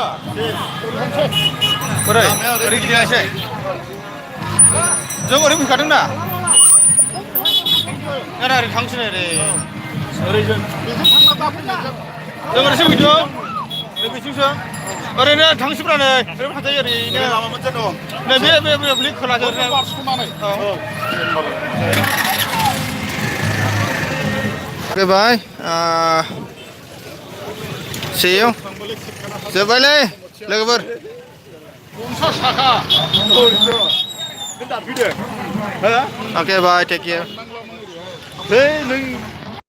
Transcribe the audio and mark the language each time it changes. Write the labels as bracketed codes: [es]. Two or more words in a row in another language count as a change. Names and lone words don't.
[brx] Borai, oरै गिदिंनायसै. जों ओरै फैखादों ना? ना ओरै थांसै ओरै. ओरैजों. जों ओरैसो फैदों. ओरै बिथिंसो. ओरैनो थांसैब्रा नै ओरैबो थांजायो ओरैनो लामा मोनसे दं नै बे खोलाजों ओरैनो बाय [en] see you [brx] जोब्बायलै लोगोफोर 50 थाखा [en] okay bye take care